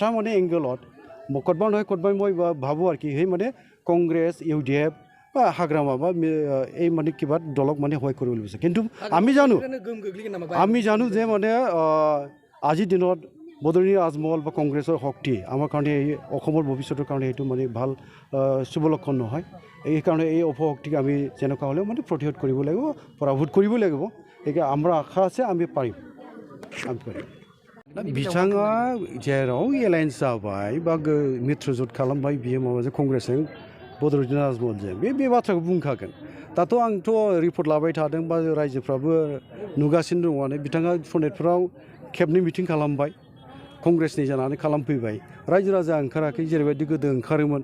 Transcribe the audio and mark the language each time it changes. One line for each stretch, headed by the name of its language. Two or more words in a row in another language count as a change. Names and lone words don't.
Assamese: মানে এংগলত ক'ৰবা নহয় ক'ৰবা মই ভাবোঁ আৰু কি সেই মানে কংগ্ৰেছ UDF বা হাগ্ৰামা বা এই মানে কিবা দলক মানে সহায় কৰিবলৈ বিচাৰে কিন্তু আমি জানো যে মানে আজিৰ দিনত বদৰুণী আজমল বা কংগ্ৰেছৰ শক্তি আমাৰ কাৰণে এই অসমৰ ভৱিষ্যতৰ কাৰণে এইটো মানে ভাল শুভ লক্ষণ নহয় এই কাৰণে এই অপশক্তিক আমি যেনেকুৱা হ'লেও মানে প্ৰতিহত কৰিব লাগিব পৰাভূত কৰিব লাগিব এইকে আমাৰ আশা আছে আমি পাৰিম
Bodo: बिथाङा जेराव एलायन्स जाबाय बा मित्र जোट खालामबाय बियो माबाजों कंग्रेसजों बदरुद्दीन आजमलजों बे बाथ्राखौ बुंखागोन दाथ' आंथ' रिपर्ट लाबाय थादों बा रायजोफ्राबो नुगासिनो दङआनो बिथाङा सनेटफ्राव खेबनै मिटिं खालामबाय कंग्रेसनि जानानै खालामफैबाय रायजो राजा ओंखाराखै जेरैबायदि गोदो ओंखारोमोन